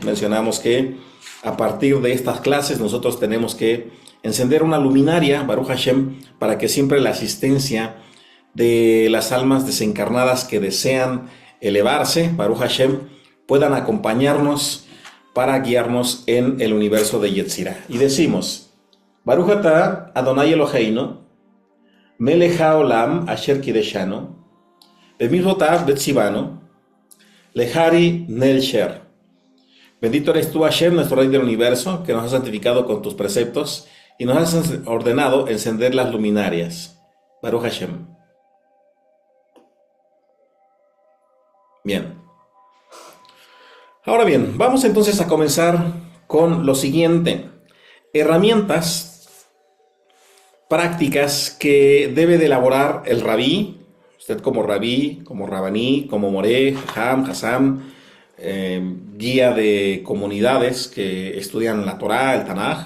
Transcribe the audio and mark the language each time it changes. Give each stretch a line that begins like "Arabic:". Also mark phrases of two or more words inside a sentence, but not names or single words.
Spanish: Mencionamos que a partir de estas clases nosotros tenemos que encender una luminaria,
Hebrew: ברוך השם,
Spanish: para que siempre la asistencia de las almas desencarnadas que desean elevarse,
Hebrew: ברוך השם,
Spanish: puedan acompañarnos para guiarnos en el universo de Yetzirah. Y decimos:
Hebrew: ברוך אתה אדוני אלוהינו מלך העולם אשר קדשנו במצוותיו וצוונו להארי נל שר.
Spanish: Bendito eres tú, Hashem, nuestro Rey del universo, que nos has santificado con tus preceptos y nos has ordenado encender las luminarias.
Hebrew: ברוך השם.
Spanish: Bien. Ahora bien, vamos entonces a comenzar con lo siguiente: herramientas prácticas que debe de elaborar el rabí, usted como rabí, como rabaní, como moré, jajam, hassam, guía de comunidades que estudian la Torá, el Tanaj.